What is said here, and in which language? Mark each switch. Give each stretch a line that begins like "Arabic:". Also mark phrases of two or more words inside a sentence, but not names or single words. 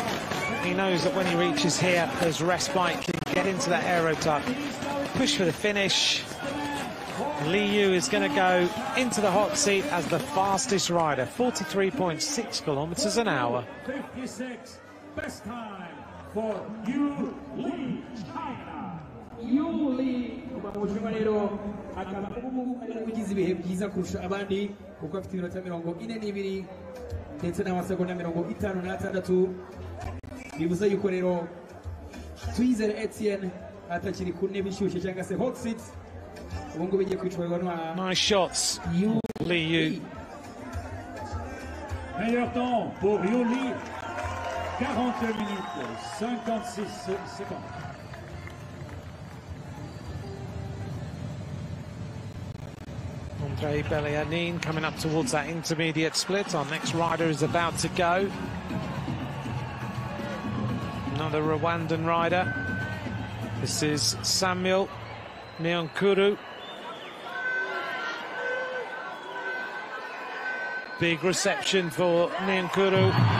English: He knows that when he reaches here, his respite can get into that aero tuck, push for the finish. Li Yu is going to go into the hot seat as the fastest rider, 43.6 kilometers an hour. 56, best time for Yu Li, China.
Kinyarwanda: Yu Li umushinga rero akaba ugize ibihe byiza kurusha abandi kuko afite iminota 42 ndetse n'amasegonda 56. bivuze yuko rero Twizere Etienne atakiri ku ntebe ishyushye cyangwa se
English: hot seat.
Kinyarwanda: Ubu ngubu bigiye kwicwa na
English: nice shots, Li Yu.
French: Meilleur temps pour Yu Li, 42 minutes 56 secondes.
English: Andre Belianin coming up towards that intermediate split. Our next rider is about to go. Another Rwandan rider. This is Samuel Nyonkuru. Big reception for Nyonkuru.